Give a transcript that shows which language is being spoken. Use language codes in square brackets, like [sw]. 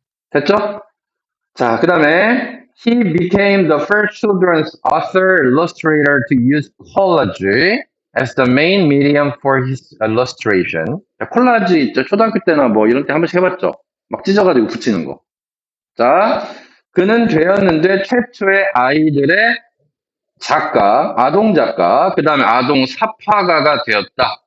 [ko] 됐죠? 자, 그 다음에 [en] He became the first children's author illustrator to use collage as the main medium for his illustration. [ko] 자, 콜라지 있죠? 초등학교 때나 뭐 이런 때 한 번씩 해봤죠? 막 찢어가지고 붙이는 거. 자, 그는 되었는데 최초의 아이들의 작가, 아동 작가, 그 다음에 아동 삽화가가 되었다.